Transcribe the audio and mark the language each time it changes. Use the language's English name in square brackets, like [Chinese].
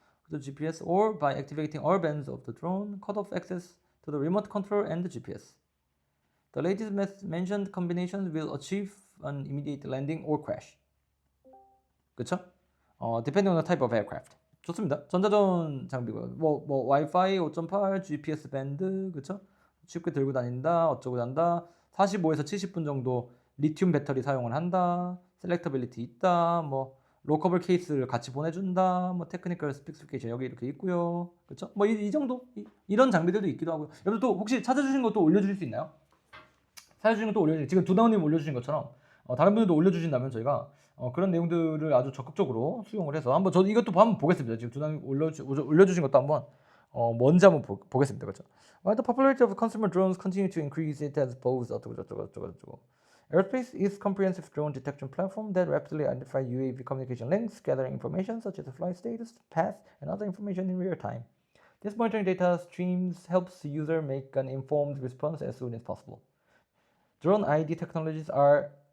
[English] The GPS or by activating all bands of the drone, cut off access to the remote control and the GPS. The latest mentioned combinations will achieve an immediate landing or crash. [Korean] 그쵸? [English] Depending on the type of aircraft. [Korean] 좋습니다. 전자전 장비고요. 뭐 와이파이 5.8, GPS 밴드, 그쵸? 쉽게 들고 다닌다, 어쩌고 한다. 45에서 70분 정도 리튬 배터리 사용을 한다. 셀렉터빌리티 있다. 뭐 로커블 케이스를 같이 보내준다. 뭐 테크니컬 스펙시피케이션 여기 이렇게 있고요. 그쵸? 뭐 이 정도 이런 장비들도 있기도 하고요. 여러분 또 혹시 찾아주신 것도 올려주실 수 있나요? 찾아주신 것도 올려주세요. 지금 두나우님 올려주신 것처럼 다른 분들도 올려주신다면 저희가 그런 내용들을 아주 적극적으로 수용을 해서 한번 저도 이것도 한번 보겠습니다. 지금 두나우님 올려주신 것도 한번 뭔지 한번 보겠습니다. 그렇죠? [English] While the popularity of consumer drones continue to increase, it has posed [Korean] 어쩌고. [English] Aerospace is comprehensive drone detection platform that rapidly identifies UAV communication links, gathering information such as the flight status, path, and other information in real time. This monitoring data streams helps the user make an informed response as soon as possible. Drone ID technologies are